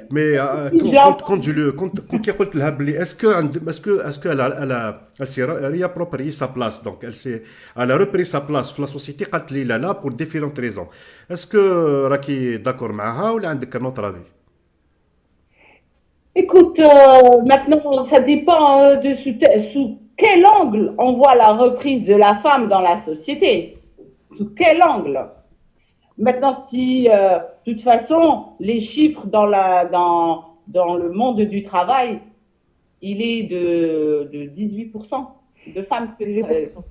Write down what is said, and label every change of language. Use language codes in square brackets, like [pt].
[fr] Mais quand [ar] كي قلت لها بلي اسكو [fr] elle a approprié sa place, donc elle a repris sa place في la société. [ar] قالت لي لا [fr] pour différentes raisons. [ar] اسكو راكي داكور معها ولا عندك [fr] un autre avis؟ Écoute, maintenant, ça dépend sous quel angle on voit la reprise de la femme dans la société. Sous quel angle? Maintenant, si, de toute façon, les chiffres dans le monde du travail, il est de 18% de femmes qui travaillent.